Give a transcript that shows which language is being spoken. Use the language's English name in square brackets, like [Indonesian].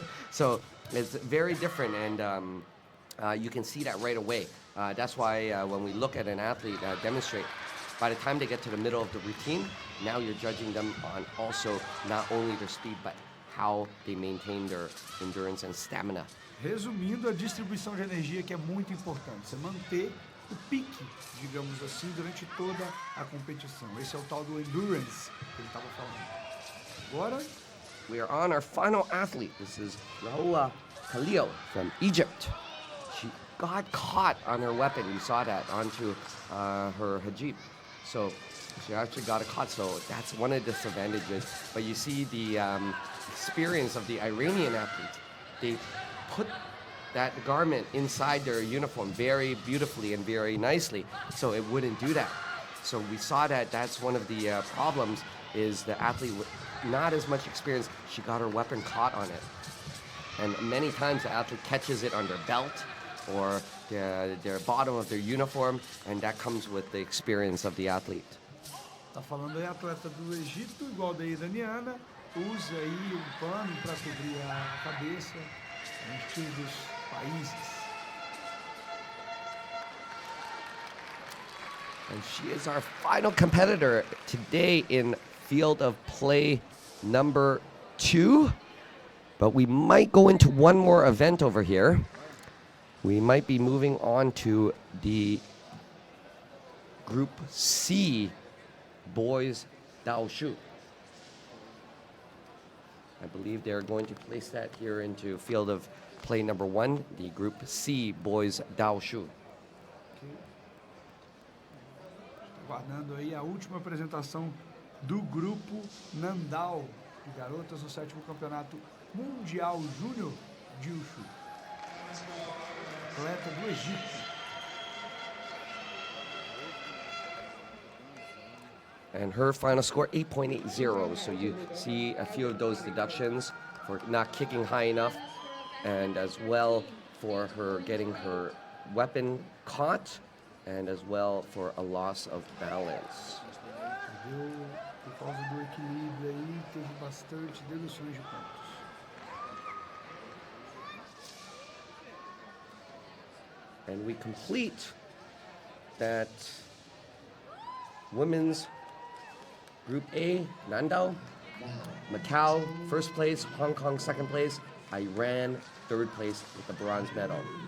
[English] So it's very different, and you can see that right away. That's why when we look at an athlete demonstrate, by the time they get to the middle of the routine, now you're judging them on also not only their speed, but how they maintain their endurance and stamina. [Portuguese] Resumindo, a distribuição de energia que é muito importante. Você manter o pique, digamos assim, durante toda a competição. Esse é o tal do endurance que ele estava falando. Agora, [English] we are on our final athlete. This is Rahula Khalil from Egypt. She got caught on her weapon. You saw that onto her hijab. So she actually got caught. So that's one of the disadvantages. But you see the experience of the Iranian athletes. They put that garment inside their uniform very beautifully and very nicely, so it wouldn't do that. So we saw that that's one of the problems, is the athlete with not as much experience, she got her weapon caught on it. And many times the athlete catches it on their belt or their bottom of their uniform, and that comes with the experience of the athlete. [Portuguese] tá falando aí, atleta do Egito, igual da iraniana, usa aí um pano para cobrir a cabeça, no estilo dos países. [English] And she is our final competitor today in field of play number 2. But we might go into one more event over here. We might be moving on to the Group C boys Daoshu. I believe they're going to place that here into field of play number 1, the Group C boys Daoshu. [Portuguese] Guardando aí a última apresentação do grupo Nandao de garotas no 7º Campeonato Mundial Júnior de Wushu. Atleta do Egito. [English] And her final score, 8.80. So you see a few of those deductions for not kicking high enough, and as well for her getting her weapon caught, and as well for a loss of balance. [Portuguese] Por causa do equilíbrio aí, teve bastante deduções de pontos. [English] And we complete that women's Group A, Nandao, Macau, first place, Hong Kong, second place, Iran, third place with the bronze medal.